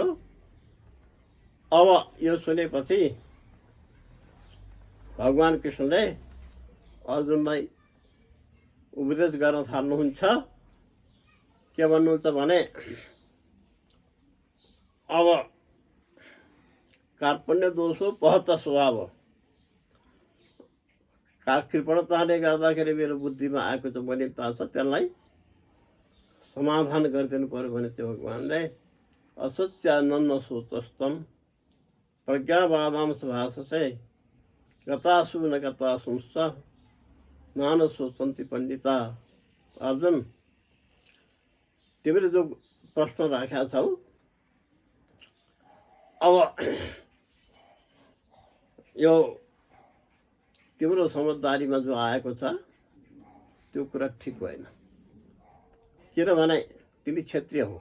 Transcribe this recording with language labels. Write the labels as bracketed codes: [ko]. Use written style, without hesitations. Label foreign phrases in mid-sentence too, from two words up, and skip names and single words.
[ne] अब यो सुनेपछि भगवान कृष्णले अर्जुनलाई उपदेश गर्न थाल्नुहुन्छ। के भन्नुहुन्छ भने अब [sa] कार्पण्य दोषो पहत स्वभाव, [ne] कृपणताले गर्दाखेरि मेरो बुद्धिमा आएको छ बलिता छ, त्यसलाई समाधान गरिदिनु पर्यो भने चाहिँ भगवानले [sa] असत्यानन्न सोचस्तम प्रज्ञावादाम सभाषसे गतासु न गतासुंश्च नान सोचन्ति पण्डिता। [ne] अर्जुन तिमीले जो प्रश्न राखेका छौ अब यो तिम्रो समझदारीमा जो आएको छ त्यो कुरा ठिक भएन। किनभने तिमी क्षत्रिय हो।